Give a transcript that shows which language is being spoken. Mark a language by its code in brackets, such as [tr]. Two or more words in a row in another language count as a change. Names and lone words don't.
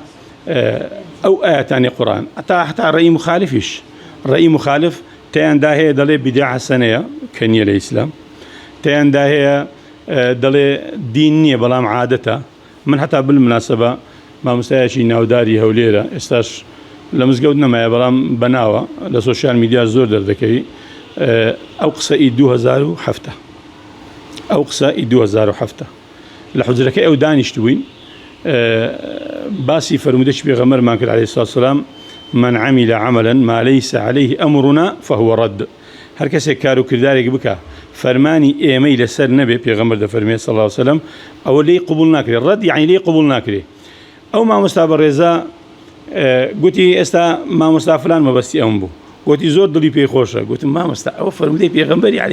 [ckb] ئەو ئاەتانی قورئان حتا ڕێی مخالفیش ڕێی مخالف تیاندا هەیە دەڵێ بیدعە حەسەنەیە کە نییە لە ئیسلام تیاندا هەیە دەڵێ دین نییە بەڵام عادەتە من حتا بالمناسبە مامۆستایەکی ناوداری هەولێرە ئێستاش لە مزگەوت نەمایە بەڵام بەناوە لە [en] social media [ckb] زۆر دەردەکەوی ئەو قسە ئی 2007 ئەو قسە ئی 2007 لە حوجرەکەی ئەو دانیشتوین باسی فرمودەی پێغەمبەرمان کرد [ar] عەلەیهی سڵاو وسەلام من عمل عملا ما ليس عليه أمرنا فهو رد [ckb] هەر کەسێک کار و کردارێک بکە فەرمانی ئێمەی لەسەر نەبێ پێغەمبەر دەفەرمێ [ar] صلی الله علیه وسلم [ckb] ئەوە لێی قبول ناکرێت ڕەد یعنی لێی قبول ناکرێت ئەو مامۆستا بەڕێزە گوتی ئێستا مامۆستا فلان مەبەستی ئەوم بوو گوتی زۆر دڵی پێی خۆشە گوتم مامۆستا ئەوە فەرمودەی پێغەمبەری عەلەیهی